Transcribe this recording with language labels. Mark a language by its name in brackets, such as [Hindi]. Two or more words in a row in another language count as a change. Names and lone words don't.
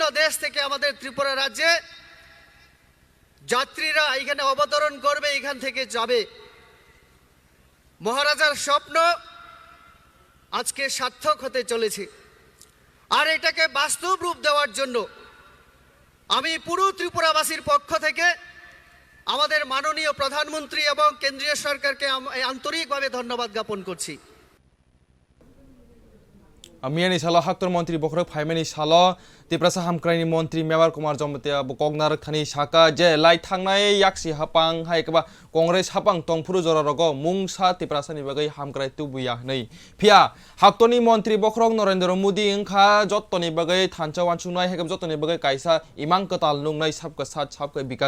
[Bangla] দেশ থেকে আমাদের ত্রিপুরা রাজ্যে যাত্রীরা এখানে অবতরণ করবে এখান থেকে যাবে মহারাজার স্বপ্ন আজকে সার্থক হতে চলেছে আর এটাকে বাস্তব রূপ দেওয়ার জন্য আমি পুরো ত্রিপুরাবাসীর পক্ষ থেকে আমাদের মাননীয় প্রধানমন্ত্রী এবং কেন্দ্রীয় সরকারকে আন্তরিকভাবে ধন্যবাদ জ্ঞাপন করছি [Kok Borok] Miani salo haktor Menteri Bokrok Phaimani salo Tiprasa Hamkraini Menteri Mebar Kumar Jomatia Bokognar Thani Saka je lai thangnai yaksi hapang haikaba Congress hapang tongpuru jorarogo mungsa Tiprasa ni bagai hamkrai tubuya nei phia haktoni Menteri Bokrok Narendra Modi ingkha jottoni bagai thancha wanchungnai haikab jottoni bagai kaisa imang katal nungnai [Hindi] sabka sat sabka bikas